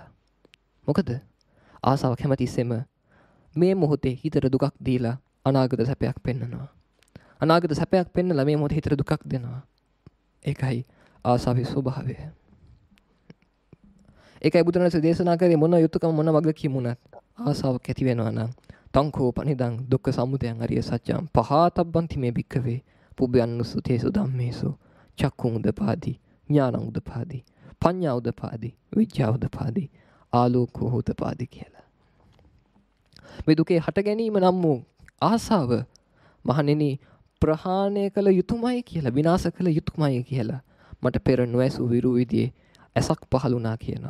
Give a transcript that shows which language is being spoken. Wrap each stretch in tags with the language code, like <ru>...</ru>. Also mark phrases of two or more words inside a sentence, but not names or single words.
<si>මොකද ආසාවක් හැමතිස්සෙම මේ මොහොතේ හිතට දුකක් දීලා අනාගත සැපයක් පෙන්නනවා. අනාගත සැපයක් පෙන්නලා මේ මොහොතේ හිතට දුකක් දෙනවා. ඒකයි ආසාවේ ස්වභාවය. ඒකයි බුදුරණසේ දේශනා කරේ මොන යුතුයකම මොන වගකීමුණත් ආසාවක් ඇති වෙනවා නම්</si> <pi>තංකෝ පනිදං දුක්ඛ සමුදයං අරිය සත්‍යං පහතබ්බන්ති මේ භික්ඛවේ පුබ්බයන්නුස්සතේසු ධම්මේසු චක්ඛුං උදපාදි ඥානං උදපාදි පඤ්ඤා උදපාදි විඥා උදපාදි ආලෝකෝ උදපාදි කියලා.</pi> <si>මේ දුකේ හට ගැනීම නම් වූ ආසාව මහණෙනි ප්‍රහාණය කළ යුතුයමයි කියලා විනාශ කළ යුතුයමයි කියලා මට පෙර නොඇසු විරු විදියේ ඇසක් පහළුණා කියනවා.</si>